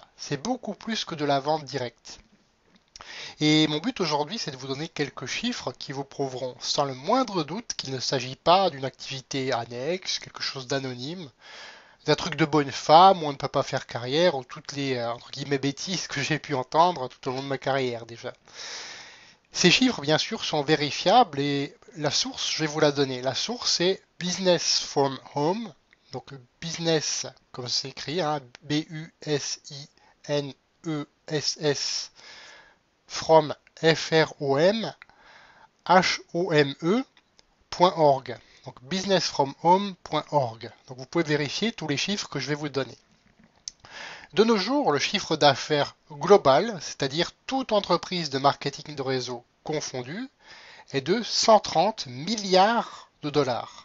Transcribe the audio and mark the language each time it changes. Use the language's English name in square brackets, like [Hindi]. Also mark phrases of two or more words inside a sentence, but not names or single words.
[French] C'est beaucoup plus que de la vente directe. Et mon but aujourd'hui, c'est de vous donner quelques chiffres qui vous prouveront sans le moindre doute qu'il ne s'agit pas d'une activité annexe, quelque chose d'anonyme, d'un truc de bonne femme où on ne peut pas faire carrière, ou toutes les entre guillemets bêtises que j'ai pu entendre tout au long de ma carrière déjà. Ces chiffres, bien sûr, sont vérifiables et la source, je vais vous la donner. La source, c'est Business from Home, donc business, comme c'est écrit, hein, B-U-S-I-N-E-S-S, from, F-R-O-M, H-O-M-E.org. Donc businessfromhome.org. Donc vous pouvez vérifier tous les chiffres que je vais vous donner. De nos jours, le chiffre d'affaires global, c'est-à-dire toute entreprise de marketing de réseau confondue, est de 130 milliards de dollars.